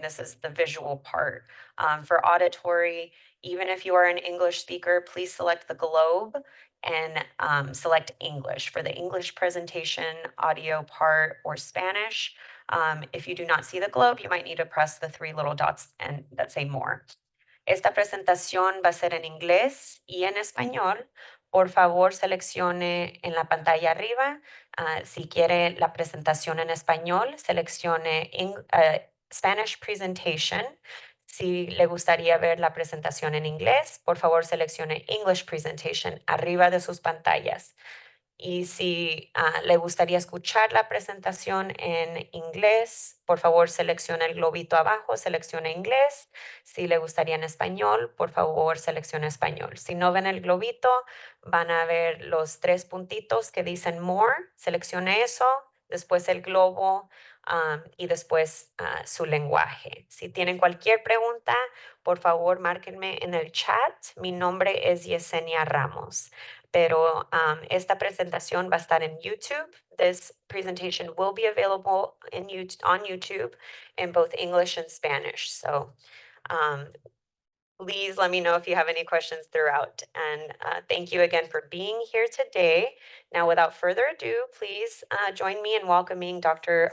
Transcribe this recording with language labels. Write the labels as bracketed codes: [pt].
[en] This is the visual part. For auditory, even if you are an English speaker, please select the globe and select English for the English presentation, audio part, or Spanish. If you do not see the globe, you might need to press the three little dots and that say more. [es] Esta presentación va a ser en inglés y en español. Por favor, seleccione en la pantalla arriba. Si quiere la presentación en español, seleccione Spanish Presentation. Si le gustaría ver la presentación en inglés, por favor, seleccione English Presentation arriba de sus pantallas. Y si le gustaría escuchar la presentación en inglés, por favor seleccione el globito abajo, seleccione inglés. Si le gustaría en español, por favor seleccione español. Si no ven el globito, van a ver los tres puntitos que dicen More. Seleccione eso, después el globo y después su lenguaje. Si tienen cualquier pregunta, por favor márquenme en el chat. Mi nombre es Yesenia Ramos. Pero esta presentación va a estar en YouTube. [en] This presentation will be available on YouTube in both English and Spanish. So um, please let me know if you have any questions throughout. And thank you again for being here today. Now, without further ado, please join me in welcoming Dr.